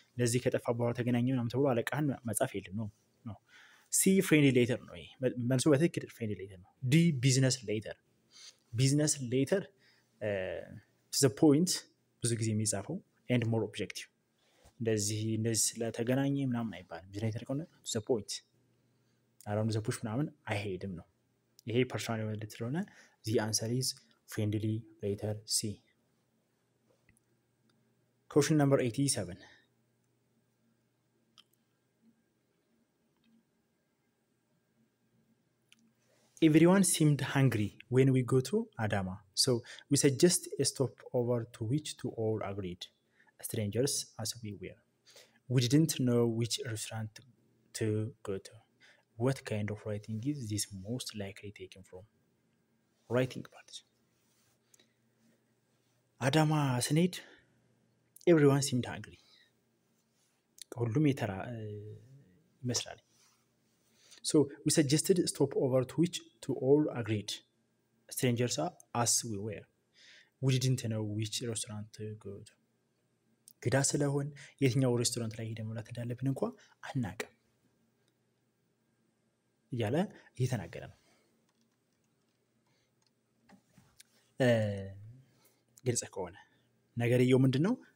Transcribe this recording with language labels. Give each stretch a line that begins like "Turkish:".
Amharic: ለዚህ ከጠፋ በኋላ ተገናኘን ምናምን ተብሎ አለቃህን መጻፍ የለም ነው። ሲ ፍሬንድሊ ሌተር ነው ይሄ መልሶ በትክክል ፍሬንድሊ ሌተር ነው። ዲ ቢዝነስ ሌተር ቢዝነስ ሌተር
English: to the point
Amharic: ብዙ ጊዜ የሚጻፈው
English: and more objective
Amharic: እንደዚህ ስለተገናኘ ምናምን አይባልም። ቢዝነስ ሌተር ከሆነ
English: to the point around the push
Amharic: ምናምን አይሄድም ነው። ይሄ ፐርሰናል ሌተር ስለሆነ
English: the answer is friendly letter C. Question number 87 Everyone seemed hungry when we go to Adama, so we suggest a stopover to which to all agreed, strangers as we were. We didn't know which restaurant to go to. What kind of writing is this most likely taken from? Writing part. Adama
Amharic: ስንሄድ
English: everyone seemed hungry.
Amharic: ሁሉም የተራ ይመስላል።
English: So we suggested stopover to which to all agreed, strangers as we were. We didn't know which restaurant to go to.
Amharic: ግዳ ስለሆን የትኛው ሬስቶራንት ላይ ሄደን መብላት እንዳለብን እንኳን አናውቅም እያለ እየተናገረ ነው። ግልጽ ከሆነ ነገርየው ምንድነው?